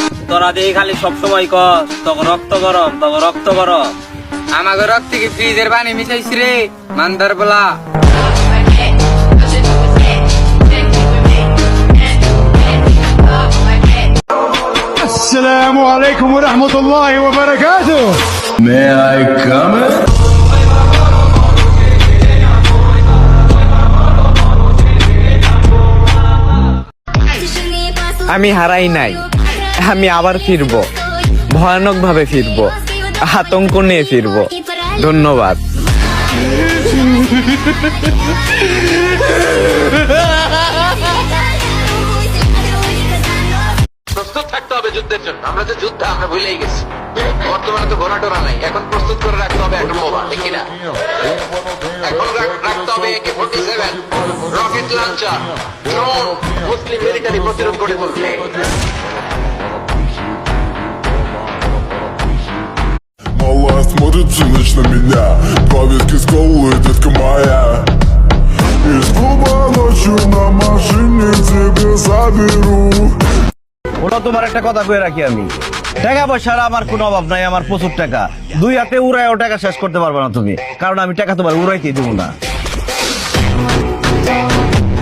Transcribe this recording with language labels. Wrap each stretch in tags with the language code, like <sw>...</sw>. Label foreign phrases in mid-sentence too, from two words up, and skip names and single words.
<bn>তোরা দিয়ে খালি সবসময় কস তখন রক্ত গরম তখন রক্ত গরম। আমাকে রক্ত কি ফ্রিজের পানি মিশাইছি রে মান্দার বলা।</bn> <ar>السلام عليكم ورحمة الله وبركاته.</ar> <en>May I come in?</en> <bn>আমি হারাই নাই, আমি আবার ফিরবো, ভয়ানক ভাবে ফিরবো, আতঙ্ক নিয়ে ফিরবো। ধন্যবাদ। প্রস্তুত থাকতে হবে যুদ্ধের জন্য। আমরা যে যুদ্ধ আমরা ভুলেই গেছি। বর্তমানে তো ঘোড়া টোরা নাই, এখন প্রস্তুত করে রাখতে হবে একটা বোমা, ঠিক না? এখন রাখতে হবে AK-47,</bn> <en>rocket launcher,</en> <bn>ড্রোন, মুসলিম মিলিটারি প্রতিরোধ করে তুলবে।</bn> <ru>Малая смотрится ночь на меня. Два ветки с колы, детка моя. Из клуба ночью на машине тебе заберу.</ru> <bn>ওটা তোমার একটা কথা কয়ে রাখি, আমি টাকা পয়সার আমার কোনো অভাব নাই, আমার প্রচুর টাকা। দুই হাতে উড়ায়ও টাকা শেষ করতে পারবে না তুমি, কারণ আমি টাকা তোমার উড়াইতে দেবো না।</bn>